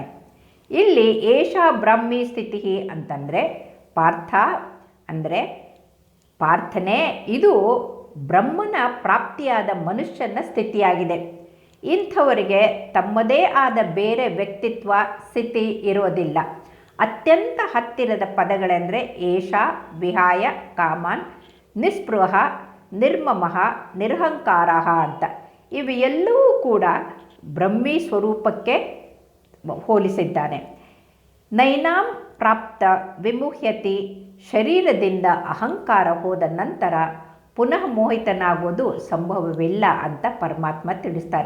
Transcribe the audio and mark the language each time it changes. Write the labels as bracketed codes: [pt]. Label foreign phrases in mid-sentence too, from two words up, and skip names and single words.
[kn] ಇಲ್ಲಿ [sa] ಏಷಾ ಬ್ರಾಹ್ಮಿ ಸ್ಥಿತಿ [kn] ಅಂತಂದರೆ ಪಾರ್ಥ ಅಂದರೆ ಪ್ರಾರ್ಥನೆ, ಇದು ಬ್ರಹ್ಮನ ಪ್ರಾಪ್ತಿಯಾದ ಮನುಷ್ಯನ ಸ್ಥಿತಿಯಾಗಿದೆ. ಇಂಥವರಿಗೆ ತಮ್ಮದೇ ಆದ ಬೇರೆ ವ್ಯಕ್ತಿತ್ವ ಸ್ಥಿತಿ ಇರೋದಿಲ್ಲ. ಅತ್ಯಂತ ಹತ್ತಿರದ ಪದಗಳೆಂದರೆ [sa] ಏಷಾ, ವಿಹಾಯ, ಕಾಮಾನ್, ನಿಸ್ಪೃಹ, ನಿರ್ಮಮಃ, ನಿರಹಂಕಾರ ಅಂತ. [kn] ಇವು ಎಲ್ಲವೂ ಕೂಡ ಬ್ರಹ್ಮಿ ಸ್ವರೂಪಕ್ಕೆ ಹೋಲಿಸಿದ್ದಾನೆ. [sa] ನೈನಾಂ ಪ್ರಾಪ್ತ ವಿಮುಹ್ಯತಿ, [kn] ಶರೀರದಿಂದ ಅಹಂಕಾರ ಹೋದ ನಂತರ ಪುನಃ ಮೋಹಿತನಾಗುವುದು ಸಂಭವವಿಲ್ಲ ಅಂತ ಪರಮಾತ್ಮ ತಿಳಿಸ್ತಾರೆ.